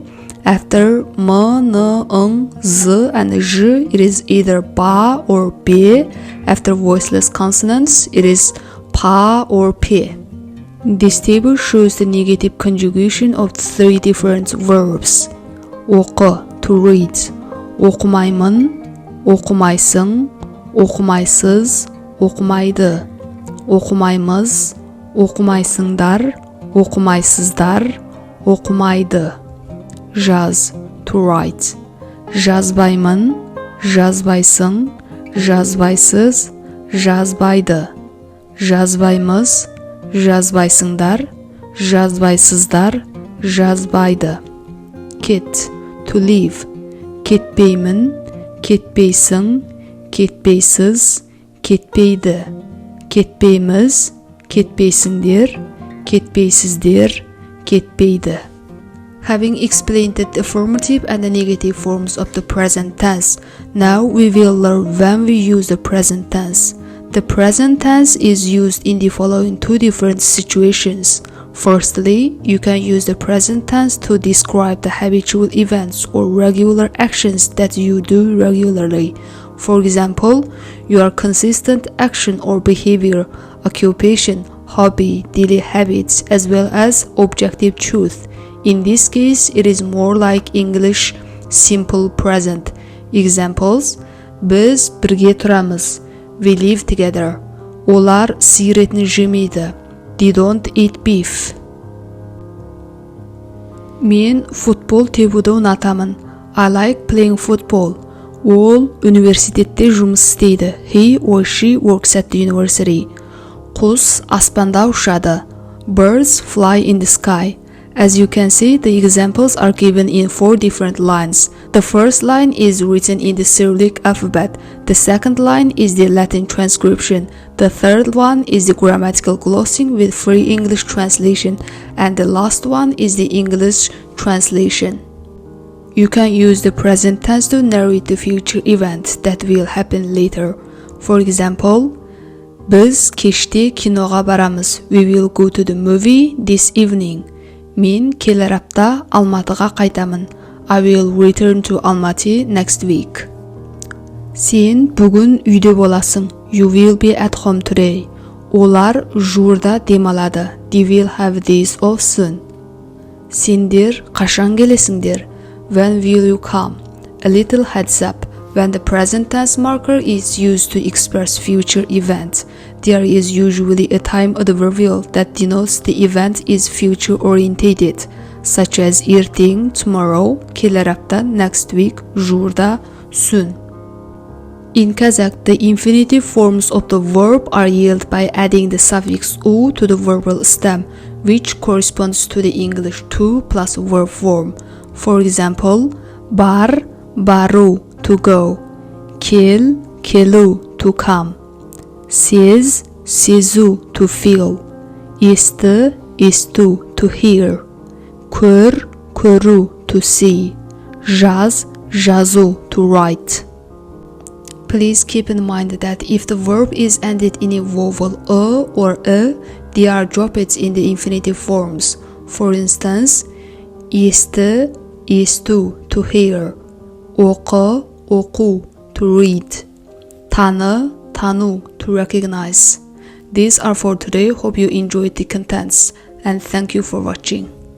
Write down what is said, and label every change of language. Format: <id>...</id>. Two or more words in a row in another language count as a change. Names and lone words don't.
<en>After m, n, ng, z, and j, it is either ba or be. After voiceless consonants, it is pa or pe. This table shows the negative conjugation of three different verbs. Оқы, to read.</en> <kk>Оқымаймын, оқымайсың, оқымайсыз, оқымайды. Оқымаймыз, оқымайсыңдар, оқымайсыздар, оқымайды.</kk> <en>Jaz, to write.</en> <kk>Жазбаймын, жазбайсың, жазбайсыз, жазбайды. Жазбаймыз, жазбайсыңдар, жазбайсыздар, жазбайды.</kk> <en>Ket, to leave.</en> <kk>Кетпеймін, кетпейсің, кетпейсіз, кетпейді. Кетпейміз, кетпейсіңдер, кетпейсіздер, кетпейді.</kk> <en>Having explained the affirmative and the negative forms of the present tense, now we will learn when we use the present tense. The present tense is used in the following two different situations. Firstly, you can use the present tense to describe the habitual events or regular actions that you do regularly. For example, your consistent action or behavior, occupation, hobby, daily habits, as well as objective truth. In this case, it is more like English simple present.</en> <kk>Examples: Biz birge turamız.</kk> <en>We live together.</en> <kk>Олар сиыр етін жемейді.</kk> <en>They don't eat beef.</en> <kk>Мен футбол тебуді ұнатамын.</kk> <en>I like playing football.</en> <kk>Ол университетте жұмыс істейді.</kk> <en>He or she works at the university.</en> <kk>Құс аспанда ұшады.</kk> <en>Birds fly in the sky. As you can see, the examples are given in 4 different lines. The first line is written in the Cyrillic alphabet. The second line is the Latin transcription. The third one is the grammatical glossing with free English translation. And the last one is the English translation. You can use the present tense to narrate the future event that will happen later. For example,</en> <kk>Biz kеште киноға барамыз.</kk> <en>We will go to the movie this evening.</en> <kk>Мен келер апта Алматыға қайтамын.</kk> <en>I will return to Almaty next week.</en> <kk>Сен бүгін үйде боласың.</kk> <en>You will be at home today.</en> <kk>Олар жуырда демалады.</kk> <en>They will have days off soon.</en> <kk>Сендер қашан келесіңдер?</kk> <en>When will you come? A little heads up. When the present tense marker is used to express future events, there is usually a time adverbial that denotes the event is future-orientated, such as ертең, tomorrow,</en> <kk>келер апта,</kk> <en>next week, жуырда, soon. In Kazakh, the infinitive forms of the verb are yielded by adding the suffix u to the verbal stem, which corresponds to the English to plus verb form. For example,</en> <kk>бар, бару,</kk> <en>to go,</en> <kk>кел, келу,</kk> <en>to come,</en> <kk>сез, сезу,</kk> <en>to feel,</en> <kk>есті, есту,</kk> <en>to hear,</en> <kk>көр, көру,</kk> <en>to see,</en> <kk>жаз, жазу,</kk> <en>to write. Please keep in mind that if the verb is ended in a vowel or a, they are dropped in the infinitive forms. For instance,</en> <kk>есті, есту,</kk> <en>to hear,</en> <kk>оқы, оқу,</kk> <en>to read,</en> <kk>таны, тану,</kk> <en>to recognize. These are for today. Hope you enjoyed the contents and thank you for watching.</en>